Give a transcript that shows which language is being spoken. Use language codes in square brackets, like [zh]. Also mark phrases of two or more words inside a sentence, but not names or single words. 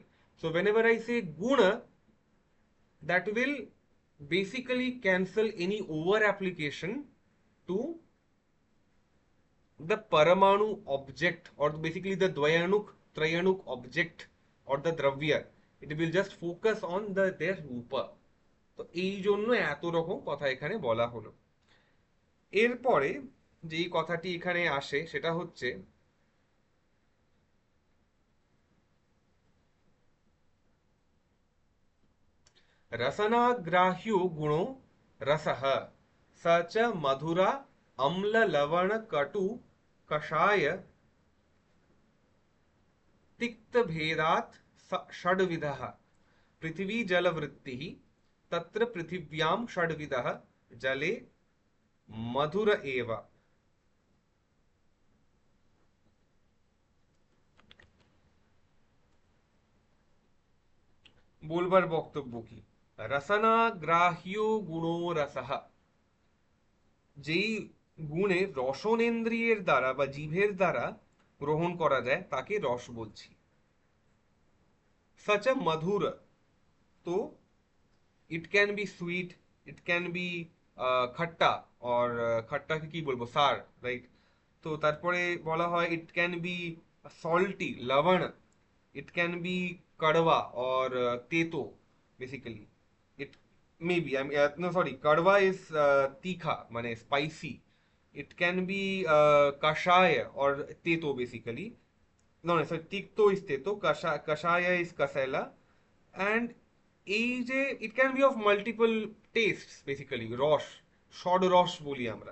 [en] So whenever I say guna, that will basically cancel any over application to the paramanu object, or basically the dvayanuk trayanuk object or the dravya. It will just focus on their rupa. [bn] তো এই জন্য এত রকম কথা এখানে বলা হলো। এরপরে যেই কথাটি এখানে আসে সেটা হচ্ছে [sa] रसनाग्राह्यो गुणो रसः, स च मधुरा अम्ल लवण कटु कषाय तिक्त भेदात् षड्विधः, पृथ्वी जल वृत्तिः, तत्र पृथिव्यां षड्विधः, जले मधुर एव। [bn] বলবার বক্তব্য কি, [sa] রসনাগ্রাহ্য গুণো রসহ, [bn] যেই গুণে রসনেন্দ্রিয়ের দ্বারা বা জিভের দ্বারা গ্রহণ করা যায় তাকে রস বলছি। [en] such a madhura. तो it can be sweet, it can be khatta, or [bn] খাট্টাকে কি বলবো, [en] sour, right? [bn] তো তারপরে বলা হয় [en] it can be salty, লবণ, it can be কড়বা or তেতো, basically it maybe, আমি no sorry, কড়বা is तीखा মানে spicy, it can be কষায় or তেতো basically, no no sorry, তিক্তো is তেতো, কষায় is কসাইলা, and [bn] এই যে [en] it can be of multiple taste basically, [bn] রস, ষড রস বলি আমরা।